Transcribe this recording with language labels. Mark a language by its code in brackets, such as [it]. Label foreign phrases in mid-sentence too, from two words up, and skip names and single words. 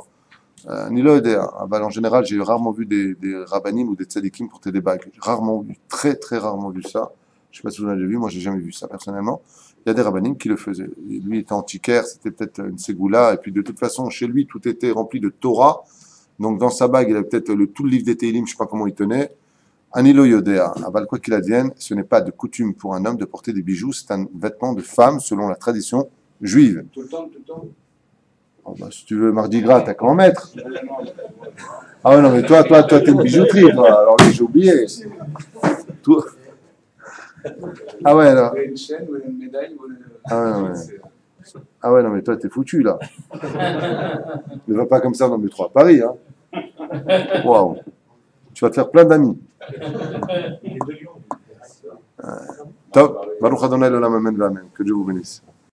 [fr] Ni là, Aval, en général, j'ai rarement vu des rabbinim ou des tzadikim porter des bagues. J'ai rarement vu, très, très rarement vu ça. Je ne sais pas si vous l'avez vu, moi, j'ai jamais vu ça, personnellement. Il y a des rabbinim qui le faisaient. Et lui était antiquaire, c'était peut-être une ségoula, et puis de toute façon, chez lui, tout était rempli de Torah. Donc, dans sa bague, il avait peut-être tout le livre des Télim, je ne sais pas comment il tenait. [he] אני לא יודע. [fr] Aval, quoi qu'il advienne, ce n'est pas de coutume pour un homme de porter des bijoux, c'est un vêtement de femme selon la tradition juive. Tout le temps. Oh, bah, si tu veux Mardi Gras, t'as qu'à en mettre. Ah ouais, non, mais toi, t'es une bijouterie, toi. Alors lui, j'ai oublié. Tout... Ah ouais, là. Une chaîne ou une médaille ou une... Ah ouais, non, mais toi, t'es foutu, là. Ne va pas comme ça dans le métro à Paris, hein. Waouh. Tu vas te faire plein d'amis. Top. [he] ברוך אדוני לעולם אמן ואמן. [fr] Que Dieu vous bénisse.